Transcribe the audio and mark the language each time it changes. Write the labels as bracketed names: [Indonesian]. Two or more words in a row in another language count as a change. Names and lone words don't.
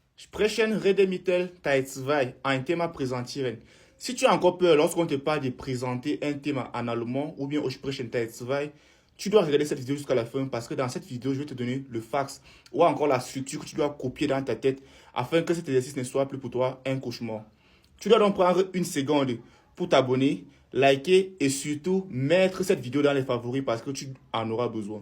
[German] Sprechen rede mittel Teil 2, ein Thema präsentieren. [French] Si tu as encore peur lorsqu'on te parle de présenter un thème en allemand ou bien au [German] Sprechen Teil 2, [French] tu dois regarder cette vidéo jusqu'à la fin parce que dans cette vidéo, je vais te donner le fax ou encore la structure que tu dois copier dans ta tête afin que cet exercice ne soit plus pour toi un cauchemar. Tu dois donc prendre une seconde pour t'abonner, liker et surtout mettre cette vidéo dans les favoris parce que tu en auras besoin.